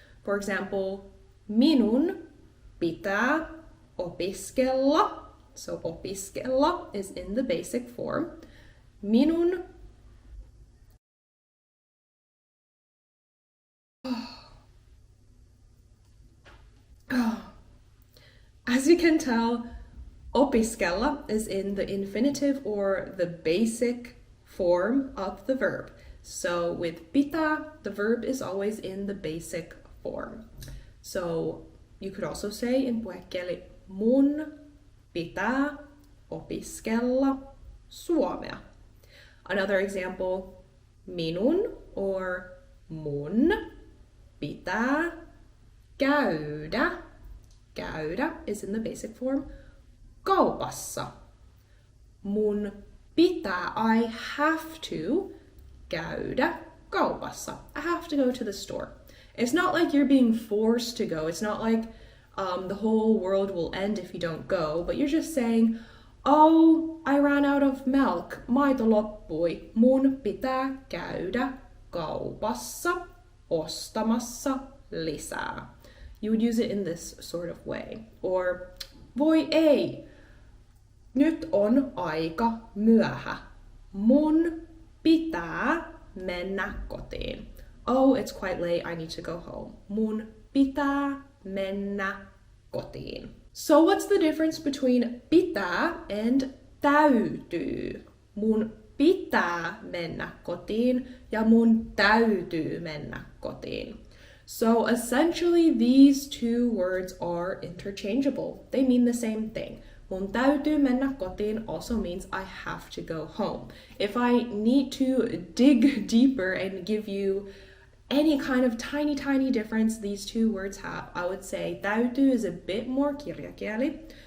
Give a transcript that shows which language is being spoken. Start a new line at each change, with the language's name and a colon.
English: For example,
Finnish: minun pitää opiskella.
English: So opiskella is in the basic form. Minun As you can tell, opiskella is in the infinitive or the basic form of the verb. So with pitää, the verb is always in the basic form. So you could also say in puhekieli,
Finnish: mun pitää opiskella suomea.
English: Another example, minun or
Finnish: mun pitää käydä.
English: Käydä is in the basic form. Kaupassa.
Finnish: Mun pitää,
English: I have to,
Finnish: käydä kaupassa.
English: I have to go to the store. It's not like you're being forced to go. It's not like the whole world will end if you don't go, but you're just saying, oh, I ran out of milk.
Finnish: Maito loppui. Mun pitää käydä kaupassa ostamassa lisää.
English: You would use it in this sort of way.
Finnish: Or, voi ei, nyt on aika myöhä. Mun pitää mennä kotiin.
English: Oh, it's quite late, I need to go home.
Finnish: Mun pitää mennä kotiin.
English: So what's the difference between pitää and täytyy?
Finnish: Mun pitää mennä kotiin ja mun täytyy mennä kotiin.
English: So essentially these two words are interchangeable. They mean the same thing.
Finnish: Mun täytyy mennä kotiin
English: also means I have to go home. If I need to dig deeper and give you any kind of tiny difference these two words have, I would say täytyy is a bit more kirjakieli.